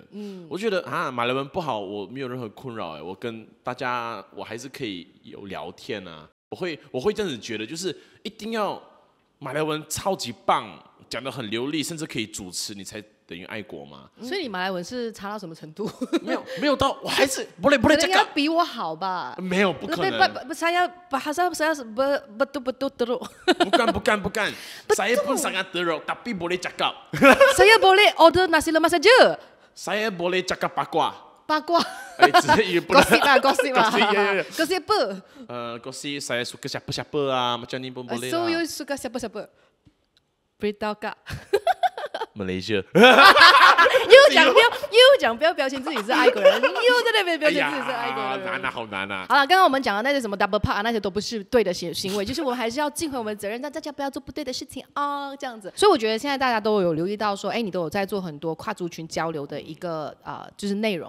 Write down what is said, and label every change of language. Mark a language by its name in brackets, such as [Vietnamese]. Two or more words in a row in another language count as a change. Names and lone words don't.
[Chinese] 我觉得马来文不好，我没有任何困扰我跟大家我还是可以有聊天啊。我会这样子觉得，就是一定要马来文超级棒，讲得很流利，甚至可以主持，你才等于爱国嘛。所以你马来文是差到什么程度？没有到，我还是不累这个比我好吧？没有，不可能。 [Malay] saya betul bukan. Saya pun sangat teruk, tapi boleh cakap. Saya boleh order nasi lemak saja. Saya boleh cakap pakwa. Pakwa. Gosip lah. Gosip apa? Gosip saya suka siapa-siapa macam ni pun boleh. [English] So you [Malay] suka siapa-siapa? Beritahu Kak. Malaysia。 [Chinese] 又讲不要标签自己是爱国人，又在那边标签自己是爱国人，难啊，好难啊！好了，刚刚我们讲的那些什么 [English] double park [Chinese] 那些都不是对的行为，就是我们还是要尽回我们的责任，让大家不要做不对的事情这样子。所以我觉得现在大家都有留意到说，你都有在做很多跨族群交流的一个就是内容。